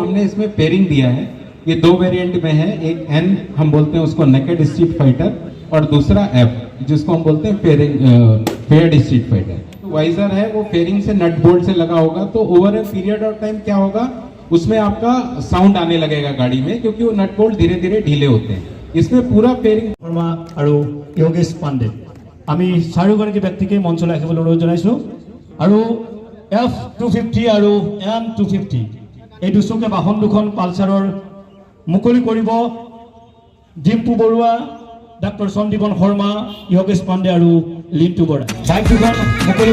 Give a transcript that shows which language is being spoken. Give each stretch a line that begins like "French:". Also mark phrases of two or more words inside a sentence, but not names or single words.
Hindi: हमने इसमें पेयरिंग दिया है ये 2 वेरिएंट में है एक N हम बोलते हैं उसको नेकेड स्ट्रीट फाइटर और दूसरा F जिसको हम बोलते हैं फेयर्ड स्ट्रीट फाइटर वाइजर है वो फेयरिंग से
English: nut bolt
Hindi: से लगा होगा तो
English: over a period of time
Hindi: क्या होगा उसमें आपका साउंड आने लगेगा गाड़ी में क्योंकि वो
English: nut bolt
Hindi: धीरे धीरे ढीले होते हैं इसमें पूरा फेयरिंग
Assamese: শৰ্মা আৰু যোগেশ পাণ্ডে আমি চাৰিগৰাকী ব্যক্তিকে মঞ্চলৈ আহিবলৈ অনুৰোধ জনাইছো আৰু F250 আৰু M250 এই দুচকীয়া বাহন দুখন পালচাৰৰ মুকলি কৰিব ডিম্পু বৰুৱা ডক্টৰ সঞ্জীৱন শৰ্মা যোগেশ পাণ্ডে আৰু লিণ্টু বৰা বাইক দুখন মুকলি